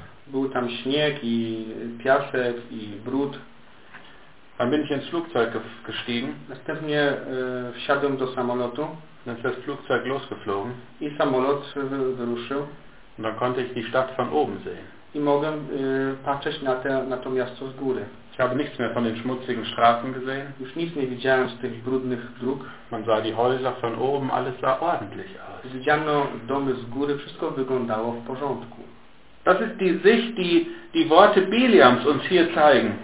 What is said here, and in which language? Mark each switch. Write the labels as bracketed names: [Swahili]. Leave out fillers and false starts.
[Polish] Był tam śnieg i piasek i brud. [German] Dann bin ich ins Flugzeug gestiegen. [Polish] Następnie wsiadłem do samolotu. [German] Dann ist das Flugzeug losgeflogen. [Polish] I samolot wyruszył. [German] Und dann konnte ich die Stadt von oben sehen. [Polish] I mogłem patrzeć na to miasto z góry. [German] Ich habe nichts mehr von den schmutzigen Straßen gesehen. [Polish] Już nic nie widziałem z tych brudnych dróg. [German] Man sah die Häuser von oben, alles sah ordentlich aus. [Polish] Widziano domy z góry, wszystko wyglądało w porządku. [German] Das ist die Sicht, die Worte Biliams uns hier zeigen.